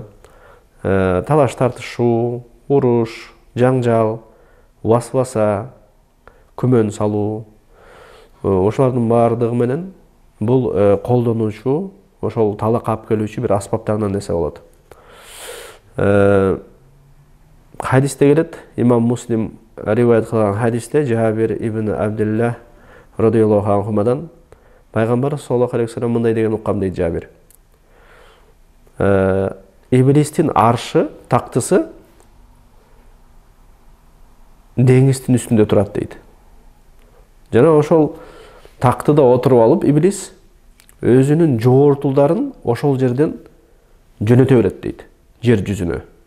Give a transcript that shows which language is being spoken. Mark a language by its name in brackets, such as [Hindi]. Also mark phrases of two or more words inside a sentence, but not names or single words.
[Kyrgyz] Талаш тартышуу, уруш, жаңжал, васваса, күмөн салуу, ошолордун баардыгы менен бул колдонуучу, ошол талакка алып келүүчү бир аспаптарынан десе болот. Хадисте келет, имам Муслим риваят кылган хадисте Жабир ибн Абдуллах [Arabic] رضي الله عنهما [Kyrgyz] пайгамбар [Arabic] صلى الله عليه وسلم [Kyrgyz] мындай деген уккам дейт Жабир. Иблистин аршы, тактысы деңиздин үстүндө турат дейт. Жана ошол тактыда отуруп алып иблис өзүнүн жоортулдарын ошол жерден жөнөтө берет дейт, жер жүзүнө.